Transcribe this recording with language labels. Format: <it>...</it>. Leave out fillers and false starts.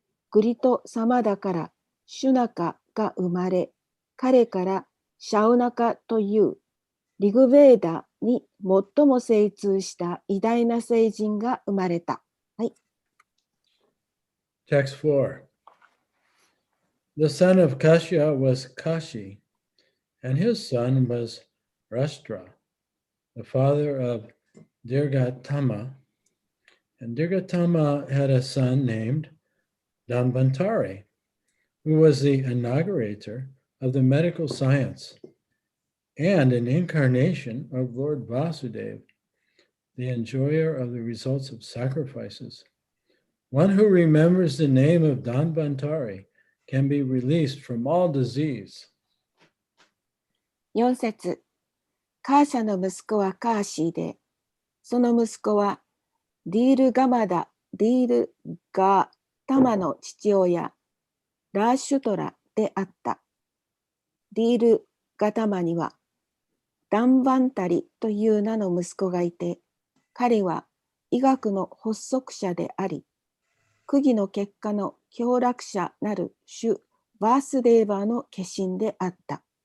<ja>グリト・サマダからシュナカが生まれ、彼からシャウナカというリグベーダに最も精通した偉大な聖人が生まれた。はい。</ja> <en>Text 4. The son of Kashya was Kashi, and his son was Rashtra, the father of Dirgatama. And Dirgatama had a son named Dambantari, who was the inaugurator of the medical science and an incarnation of Lord Vasudeva, the enjoyer of the results of sacrifices. One who remembers the name of Dambantari can be released from all disease.</en> <ja>4節。カーシャの息子はカーシーで、その息子はディールガマダ、ディールガタマの父親、ラーシュトラであった。ディールガタマにはダンバンタリという名の息子がいて、彼は医学の発足者であり、苦義の結果の享楽者なる主バースデーバーの化身であった。</ja>